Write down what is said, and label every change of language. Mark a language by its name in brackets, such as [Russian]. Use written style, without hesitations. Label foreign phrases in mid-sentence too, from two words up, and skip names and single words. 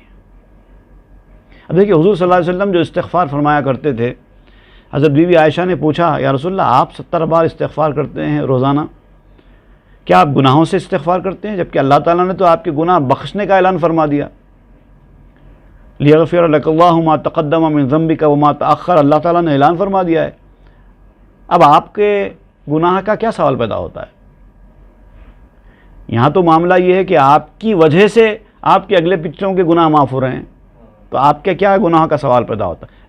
[Urdu] اب دیکھیے حضور [Arabic] صلی اللہ علیہ وسلم [Urdu] جو استغفار فرمایا کرتے تھے، حضرت بی بی عائشہ نے پوچھا [Arabic] یا رسول اللہ [Urdu] آپ 70 بار استغفار کرتے ہیں روزانہ، کیا آپ گناہوں سے استغفار کرتے ہیں؟ جبکہ اللہ تعالیٰ نے تو آپ کے گناہ بخشنے کا اعلان فرما دیا. [Arabic] لیغفر لک اللہ ما تقدم من ذنبک وما تأخر، [Urdu] اللہ تعالیٰ نے اعلان فرما دیا ہے. اب آپ کے گناہ کا کیا سوال پیدا ہوتا ہے؟ یہاں تو معاملہ یہ ہے کہ آپ کی وجہ سے آپ کے اگلے پچھلوں کے گناہ معاف ہو رہے ہیں، تو آپ کے کیا گناہ کا سوال پیدا ہوتا ہے؟